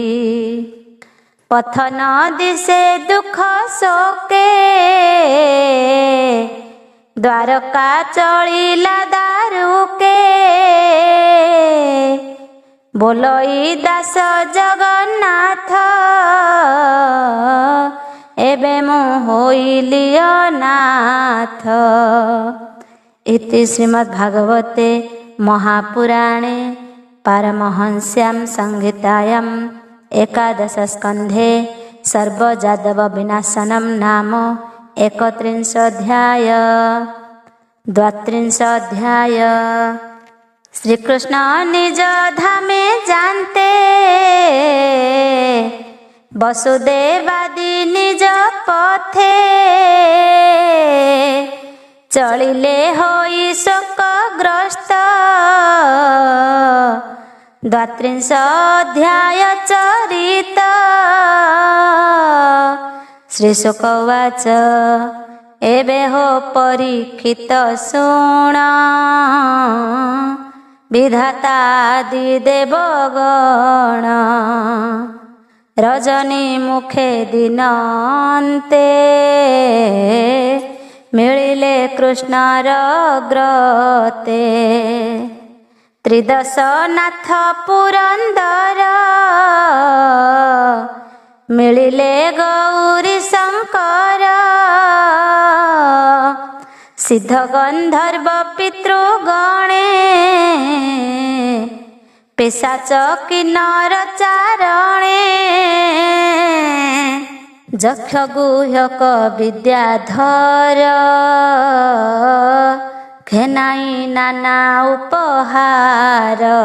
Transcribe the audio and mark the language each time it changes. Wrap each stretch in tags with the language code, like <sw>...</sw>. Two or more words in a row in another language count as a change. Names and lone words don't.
<or>ପଥ ନ ଦିଶେ ଦୁଖ ଶୋକେ ଦ୍ୱାରକା ଚଳିଲା ଦାରୁକେ ବୋଲଇ ଦାସ ଜଗନ୍ନାଥ ଏବେ ମୁ ହୋଇଲି ଅନାଥ।</or> <sa>इति श्रीमद्भागवते महापुराणे पारमहंस्यां संहितायां एकादश स्कन्धे सर्वजादव विनाशनम नाम 31 अध्याय।</sa> <or>32 अध्याय। ଶ୍ରୀ କୃଷ୍ଣ ନିଜ ଧାମେ ଜାନତେ ବସୁଦେବାଦି ନିଜ ପଥେ ଚଳିଲେ ହୋଇ ଶୋକଗ୍ରସ୍ତ। 32 ଅଧ୍ୟାୟ ଚରିତ।</or> <sa>श्री शुक उवाच</sa> <or>ଏବେ ହୋ ପରୀକ୍ଷିତ ଶୁଣ ବିଧାତାଦି ଦେବଗଣ ରଜନୀ ମୁଖେ ଦିନାନ୍ତେ ମିଳିଲେ କୃଷ୍ଣର ଗ୍ରତେ। ତ୍ରିଦଶନାଥ ପୁରନ୍ଦର ମିଳିଲେ ଗୌରୀ ଶଙ୍କର ସିଦ୍ଧ ଗନ୍ଧର୍ବ ପିତୃଗଣେ ପିଶାଚ କିନ୍ନର ଚାରଣେ ଜକ୍ଷ ଗୁହ୍ୟକ ବିଦ୍ୟାଧର ଘେନାଇ ନାନା ଉପହାର।</or>